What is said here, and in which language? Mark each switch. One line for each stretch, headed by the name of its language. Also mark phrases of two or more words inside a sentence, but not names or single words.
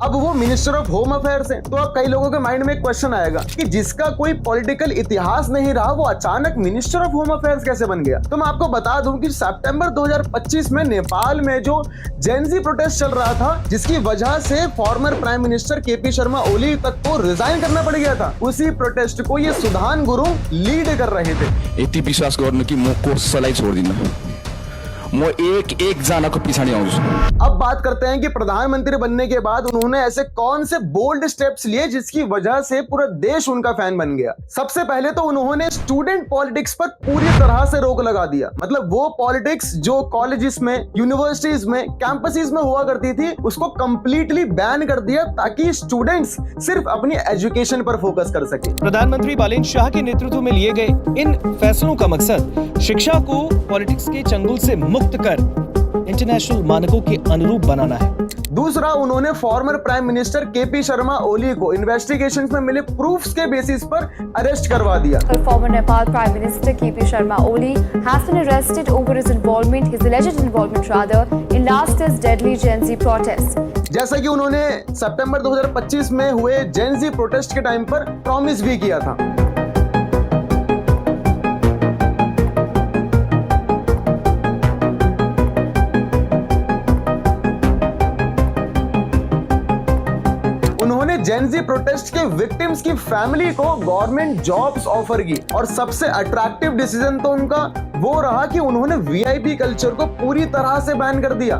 Hindi: अब वो
English: minister of home affairs
Hindi: हैं। तो अब कई लोगों के माइंड में एक क्वेश्चन आएगा कि जिसका कोई पॉलिटिकल इतिहास नहीं रहा वो अचानक
English: minister of home affairs
Hindi: कैसे बन गया। तो मैं आपको बता दूं कि सितंबर 2025 में नेपाल में जो
English: Gen Z protest
Hindi: चल रहा था जिसकी वजह से
English: former prime minister
Hindi: KP शर्मा ओली तक को रिजाइन करना पड़ गया था, उसी प्रोटेस्ट को ये सुधान गुरुंग लीड कर रहे थे।
Nepali: यति विश्वास गर्नु कि म कोर्सलाई छोड्दिन, म एक एक जनाको पछाडि आउँछु।
Hindi: अब बात करते हैं कि प्रधानमंत्री बनने के बाद उन्होंने ऐसे कौन से
English: bold steps
Hindi: लिए जिसकी वजह से पूरा देश उनका फैन बन गया। सबसे पहले तो उन्होंने
English: student politics
Hindi: पर पूरी तरह से रोक लगा दिया। मतलब वो पॉलिटिक्स जो कॉलेजेस में, यूनिवर्सिटीज में, कैंपसेस में हुआ करती थी, उसको
English: completely ban
Hindi: कर दिया ताकि स्टूडेंट्स सिर्फ अपनी एजुकेशन पर फोकस कर सके। प्रधानमंत्री बालेन शाह के नेतृत्व में लिए गए इन फैसलों का मकसद शिक्षा को पॉलिटिक्स के चंगुल से मुक्त कर इंटरनेशनल मानकों के अनुरूप बनाना है। दूसरा, उन्होंने
English: former prime minister
Hindi: केपी शर्मा ओली को इन्वेस्टिगेशंस में मिले प्रूफ्स के बेसिस पर अरेस्ट करवा दिया।
English: Former Nepal Prime Minister KP Sharma Oli has been arrested over his alleged involvement in last year's deadly Gen Z protests.
Hindi: जैसा कि उन्होंने सितंबर 2025 में हुए
English: Gen Z protest
Hindi: के टाइम पर प्रॉमिस भी किया था। उन्होंने
English: Gen Z protest
Hindi: के विक्टिम्स की फैमिली को
English: government jobs offer
Hindi: की और सबसे
English: attractive decision
Hindi: तो उनका वो रहा कि उन्होंने
English: VIP culture
Hindi: को पूरी तरह से बैन कर दिया।